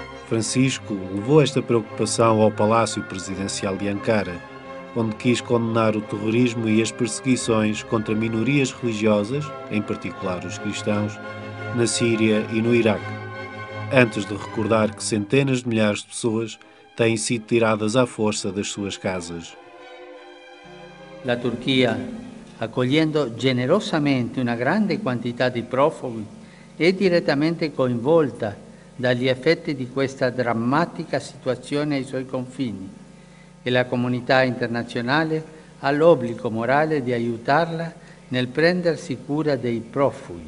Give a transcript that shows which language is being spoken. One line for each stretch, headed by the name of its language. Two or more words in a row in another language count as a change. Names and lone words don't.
Portuguese: Francisco levou esta preocupação ao Palácio Presidencial de Ankara, onde quis condenar o terrorismo e as perseguições contra minorias religiosas, em particular os cristãos, na Síria e no Iraque, antes de recordar que centenas de milhares de pessoas têm sido tiradas à força das suas casas.
Italian: La Turchia, accogliendo generosamente una grande quantità di profughi, è direttamente coinvolta dagli effetti di questa drammatica situazione ai suoi confini e la comunità internazionale ha l'obbligo morale di aiutarla nel prendersi cura dei profughi.